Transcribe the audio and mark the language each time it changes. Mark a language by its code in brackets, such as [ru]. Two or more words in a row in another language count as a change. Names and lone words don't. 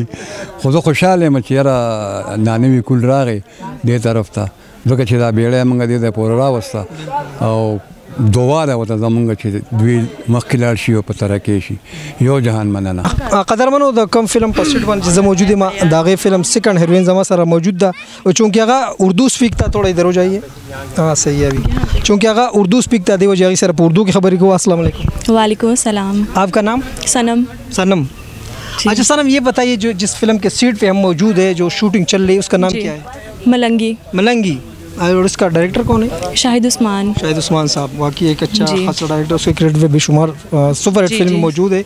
[ps] خو زه خوشحاله یم چې یاره دا نوي کول راغی دې طرف ته ځکه چې دا بیړه یې مونږ دې ته پورې راوسته او دعا ده ورته زمونږ چې دوی مخکې لاړ شي او په ترقۍ شي. یو جهان مننه. قدرمنو د کم فلم په سیټ باندې زه موجود یم د هغې فلم سیکنډ هیروین زما سره موجود ده چونکہ هغه اردو سپیک تا [ur] تھوڑا ادھر ہو جائیے. ہاں صحیح ہے ابھی چونکہ [ps] هغه اردو سپیک تا دی وجہ هغې سره په اردو کې خبرې کوو. [ar] السلام علیکم. وعلیکم السلام. [ur] آپ کا نام؟ सनम. सनम. اچھا صنم یہ بتائیے جو جس فلم کے سیٹ پہ ہم موجود ہے جو شوٹنگ چل رہی ہے اس کا نام کیا ہے? मलंगी. मलंगी. اور اس کا ڈائریکٹر کون ہے? शाहिद उस्मान. شاہد عثمان صاحب واقعی ایک اچھا خاصا ڈائریکٹر. اس کے کریڈٹ پہ بے شمار سپر ہٹ فلم موجود ہے.